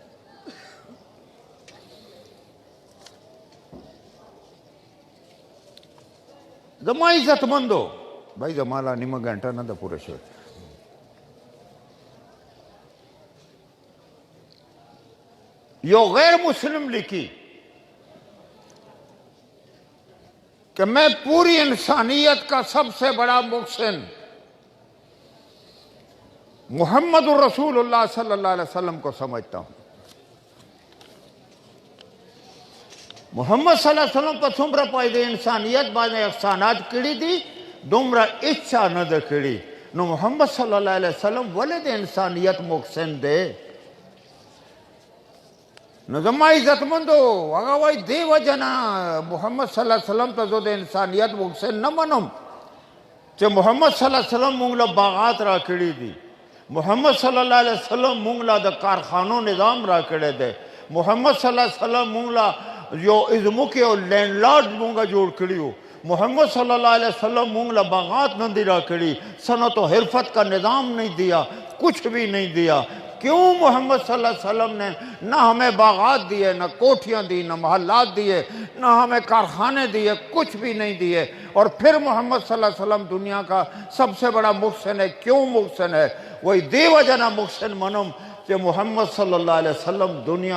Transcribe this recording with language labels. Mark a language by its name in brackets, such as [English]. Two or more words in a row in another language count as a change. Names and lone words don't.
[Pashto] زما عزتمندو بھائی زما لا نیمه ګنټه نه ده پوره شوې یو غیر مسلم [Urdu] لکھی کہ میں پوری انسانیت کا سب سے بڑا محسن [Pashto] محمد [Arabic] الرسول اللہ صلی اللہ علیہ وسلم [Urdu] کو سمجھتا ہوں [Pashto] محمد [Arabic] صلی اللہ علیہ وسلم [Pashto] په څومره پای د انسانیت باندې احسانات کړي دي دومره هیڅ نه ده کړي نو محمد [Arabic] صلی الله علیه وسلم [Pashto] ولې د انسانیت محسن دی نو زما عزتمندو هغه وایي دې وجه نه محمد [Arabic] صلی الله علیه وسلم [Pashto] ته زه د انسانیت محسن نه منم چې محمد [Arabic] صلی الله علیه وسلم [Pashto] موږ له باغات را کړي دي محمد [Arabic] صلی الله علیه وسلم [Pashto] موږ له د کارخانو نظام را کړی دی محمد [Arabic] صلی الله علیه وسلم [Pashto] موږ له یو ازمکه او [English] land lord [Pashto] مونږه جوړ کړیو محمد [Arabic] صلی اللہ علیہ وسلم [Pashto] مونږ له باغات نه دی را کړي [Urdu] صنعت و حرفت کا نظام نہیں دیا کچھ بھی نہیں دیا کیوں [Pashto] محمد [Arabic] صلی اللہ علیہ وسلم [Urdu] نے نہ ہمیں باغات دیے نہ کوٹھیاں دی نہ محلات دیے نہ ہمیں کارخانے دیے کچھ بھی نہیں دیے اور پھر محمد [Arabic] صلی اللہ علیہ وسلم [Urdu] دنیا کا سب سے بڑا محسن ہے کیوں محسن ہے [Pashto] وہی دی وجہ نہ محسن منم [Urdu] کہ محمد [Arabic] صلی اللہ علیہ وسلم [Urdu] دنیا